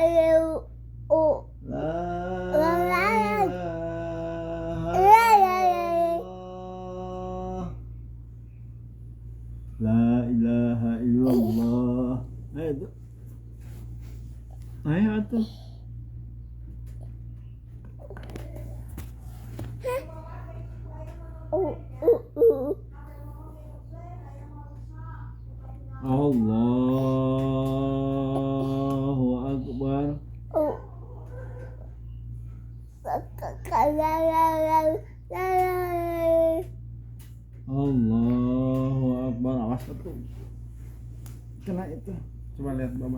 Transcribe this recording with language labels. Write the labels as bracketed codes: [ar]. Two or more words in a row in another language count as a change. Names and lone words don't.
[ar] لا إله إلا الله. [id] Ayo tuh. Ayo tuh. [ar] الله أكبر. الله أكبر. [id] Awas tuh. Kena itu. Coba lihat Baba.